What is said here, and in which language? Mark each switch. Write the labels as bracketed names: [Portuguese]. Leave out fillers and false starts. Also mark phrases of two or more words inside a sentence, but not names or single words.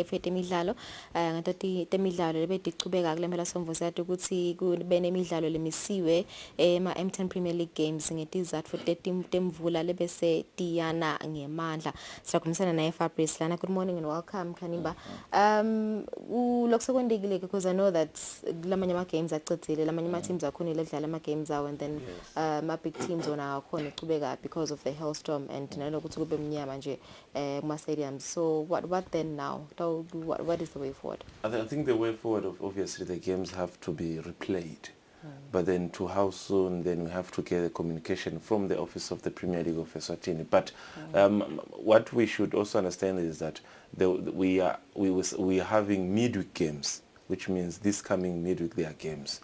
[Swati] efete imidlalo ngatoti temidlalo lebedicubeka kule mphela somvuzo yathi ukuthi kube nemidlalo lemisiwe ema M10 Premier League games ngetizatfu temvula lebese tiyana ngemandla siyakhulumisana naye Fabrice lana. [English] Good morning and welcome Kanimba. [Swati] Lokusekwendekile [English] because I know that [Swati] lamanye ama games acedzile lamanye ama teams akhonile edlala ama games awo [English] and then [Swati] ma [English] big teams [Swati] wona akhona ecubeka [English] because of the hailstorm and [Swati] nalokuthi kube mnyama nje kuma stadiums. [English] So what then now? What is the way forward? I think the way forward obviously the games have to be replayed. But then to how soon, then we have to get the communication from the office of the Premier League of Eswatini. But what we should also understand is that we are having midweek games, which means this coming midweek there are games.